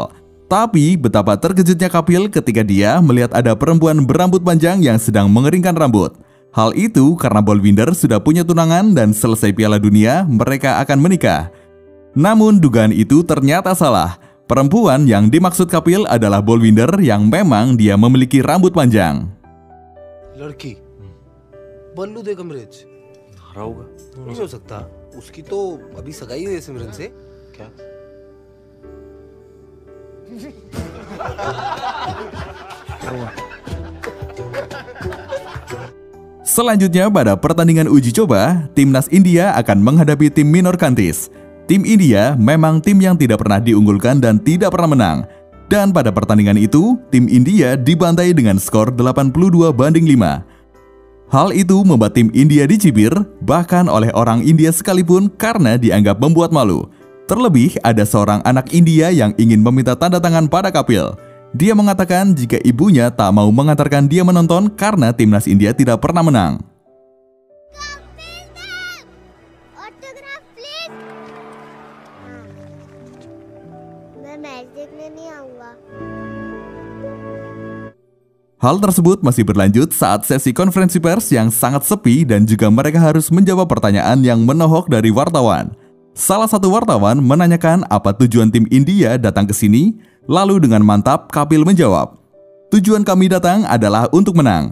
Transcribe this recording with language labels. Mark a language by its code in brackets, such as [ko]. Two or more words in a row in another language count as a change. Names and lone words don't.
[id] Tapi betapa terkejutnya Kapil ketika dia melihat ada perempuan berambut panjang yang sedang mengeringkan rambut. Hal itu karena Bolwinder sudah punya tunangan dan selesai Piala Dunia mereka akan menikah. Namun dugaan itu ternyata salah. Perempuan yang dimaksud Kapil adalah Bolwinder yang memang dia memiliki rambut panjang. [hi] लड़की बल्लू दे कमरे च हरा होगा नहीं हो सकता उसकी तो अभी सगाई हुई है सिमरन से क्या [id] Selanjutnya pada pertandingan uji coba, timnas India akan menghadapi tim minor Kantis. Tim India memang tim yang tidak pernah diunggulkan dan tidak pernah menang. Dan pada pertandingan itu, tim India dibantai dengan skor 82-5. Hal itu membuat tim India dicibir, bahkan oleh orang India sekalipun karena dianggap membuat malu. Terlebih ada seorang anak India yang ingin meminta tanda tangan pada Kapil. Dia mengatakan jika ibunya tak mau mengantarkan dia menonton karena timnas India tidak pernah menang. [en] autograph please [hi] मैं मैच देखने नहीं आऊंगा। [id] Hal tersebut masih berlanjut saat sesi konferensi pers yang sangat sepi dan juga mereka harus menjawab pertanyaan yang menohok dari wartawan. Salah satu wartawan menanyakan apa tujuan tim India datang ke sini, lalu dengan mantap Kapil menjawab, "Tujuan kami datang adalah untuk menang."